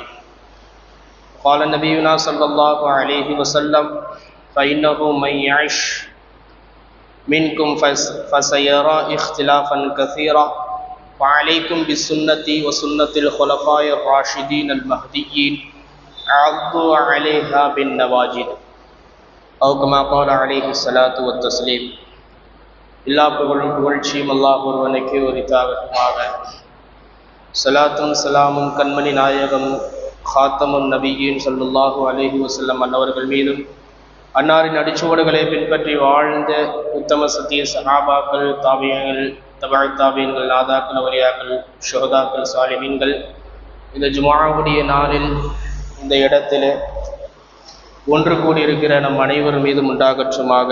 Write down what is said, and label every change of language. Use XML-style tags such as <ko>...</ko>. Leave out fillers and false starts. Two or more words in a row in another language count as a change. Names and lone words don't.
<ar>قال نبينا صلى الله عليه وسلم: فإنه من يعش منكم فسيرى اختلافا كثيرا وعليكم بسنتي وسنة الخلفاء الراشدين المهديين عضوا عليها بالنواجذ أو كما قال عليه الصلاة والتسليم.</ar> <ta>எல்லா புகழ்ச்சியும் அல்லாஹ் ஒருவனுக்கே உரித்தாகட்டுமாக. ஸலாத்தும் ஸலாமும் கண்மணி நாயகம் ஹாத்தமுன் நபியின்</ta> <ar>صلى الله عليه وسلم</ar> <ta>அன்னவர்கள் மீதும், அன்னாரின் அடிச்சுவடுகளை பின்பற்றி வாழ்ந்த உத்தம சத்திய சஹாபாக்கள், தாபியங்கள், தபஅத் தாபியங்கள், நாதாக்கள், வலியாக்கள், ஷுஹதாக்கள், சாலிஹீன்கள் இந்த ஜும்ஆவுடைய நாளில் இந்த இடத்திலே ஒன்று கூடியிருக்கிற நம் அனைவர் மீதும் உண்டாகட்டுமாக.</ta>